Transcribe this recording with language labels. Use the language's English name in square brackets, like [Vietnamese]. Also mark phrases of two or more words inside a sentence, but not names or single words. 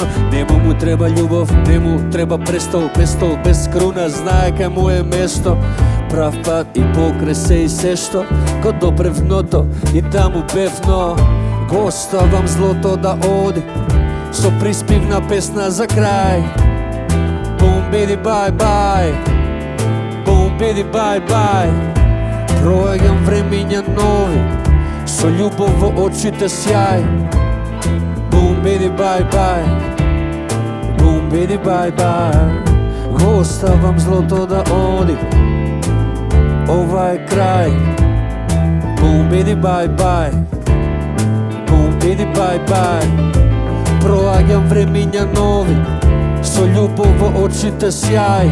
[Macedonian] Нему му треба љубов, нему треба престол. Престол без круна, знае кај му е место. Прав пат и покрај се и се што ко допревното и таму бевно го оставам злото да оди со приспивна песна за крај. [English] Boom bidi bye bye. Boom bidi bye bye. [Macedonian] Проаѓам времиња нови со љубов во очите сјај. [English] Boom bidi bye bye. Boom bidi bye bye. [Macedonian] Го оставам злото да оди. Ова е крај. [English] Boom bidi bye bye. Boom bidi bye bye. [Macedonian] Проаѓам времиња нови со љубов во очите сјај.